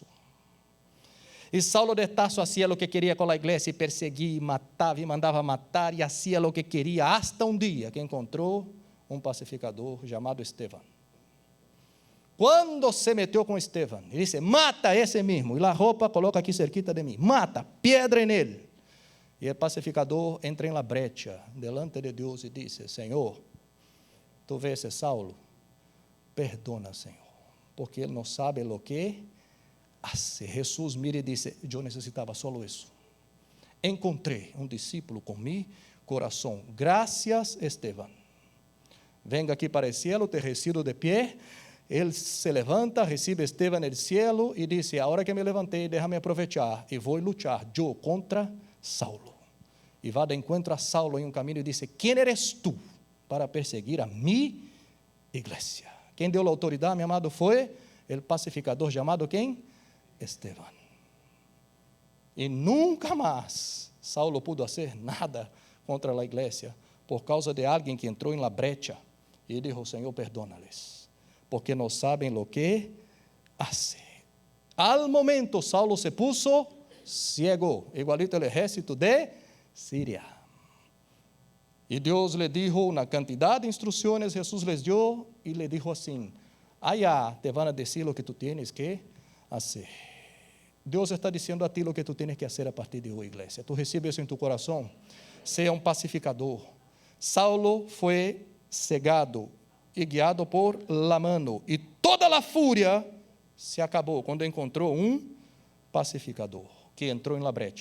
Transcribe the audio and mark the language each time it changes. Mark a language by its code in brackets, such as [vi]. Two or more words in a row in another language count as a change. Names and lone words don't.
[pt] E Saulo de Tarso hacía o que queria com a igreja, e perseguia, e matava, e mandava matar, e hacía o que queria, hasta um dia que encontrou um pacificador chamado Estevão. Quando se meteu com Estevão, ele disse: mata esse mesmo, e a roupa coloca aqui cerquita de mim, mata, pedra nele. E o pacificador entra em [es] la brecha, delante [pt] de Deus, e disse: Senhor, tu vês esse Saulo? Perdona, Senhor, porque ele não sabe o que hace. Jesus mira e disse: eu necessitava só isso. Encontrei um discípulo com mi coração. Gracias, Estevão. Venga aqui para o cielo, [es] te recibo [pt] de pé. Ele se levanta, recebe Estevão no cielo e disse: agora que me levantei, déjame aproveitar e vou lutar eu contra Saulo. E vai de encontro a Saulo em um caminho e disse: quem eres tu para perseguir a mi igreja? Quem deu a autoridade, meu amado, foi o pacificador chamado quem? Estevão. E nunca mais Saulo pudo fazer nada contra a igreja por causa de alguém que entrou em [es] la brecha [pt] e disse: Senhor, perdona-les, porque não sabem o que hace. [es] Al momento Saulo se puso ciego, igualito [pt] o exército [es] de Síria. [pt] E Deus lhe dijo uma quantidade de instruções, Jesus les deu e lhe dijo assim: [es] allá te van a decir o que tu tienes que hacer. [pt] Deus está dizendo a ti o que [es] tu tienes que hacer [pt] a partir de hoje, igreja. Tu recebes isso em tu coração? Seja um pacificador. Saulo foi cegado e guiado [es] por la mano, [pt] e toda a fúria se acabou quando encontrou um pacificador que entrou em [es] la brecha.